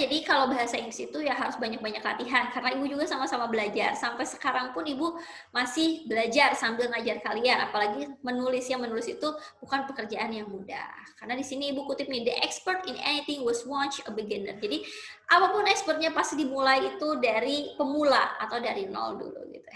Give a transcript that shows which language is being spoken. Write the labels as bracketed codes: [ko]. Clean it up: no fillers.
[id] Jadi kalau bahasa Inggris itu ya harus banyak-banyak latihan karena Ibu juga sama-sama belajar. Sampai sekarang pun Ibu masih belajar sambil ngajar kalian. Apalagi menulis itu bukan pekerjaan yang mudah. Karena di sini Ibu kutip nih, [en] the expert in anything was once a beginner. [id] Jadi apapun expertnya pasti dimulai itu dari pemula atau dari nol dulu gitu.